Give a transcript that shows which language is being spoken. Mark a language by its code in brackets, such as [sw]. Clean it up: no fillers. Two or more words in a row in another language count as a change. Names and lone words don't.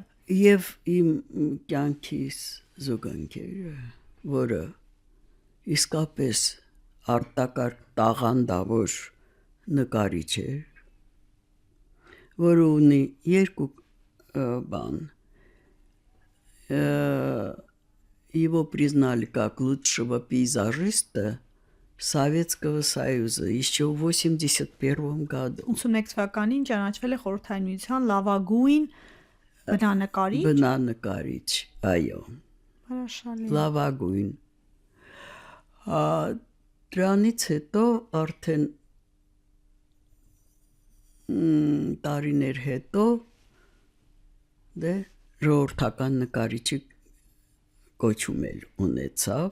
[hy] Եվ իմ կյանքիս զուգընկերը, որը իսկապես արտակարգ տաղանդավոր նկարիչ էր, որը ունի երկու բան, [ru] его признали как лучшего пейзажиста Советского Союза еще в 1981 году. [hy] 81 թվականին ճանաչվել է Խորհրդային Միության լավագույն բնանկարիչ։ Բնանկարիչ, այո, Հրաշալի։ լավագույն։ Դրանից հետո արդեն տարիներ հետո դե ժողովրդական նկարիչի կոչում էլ ունեցավ։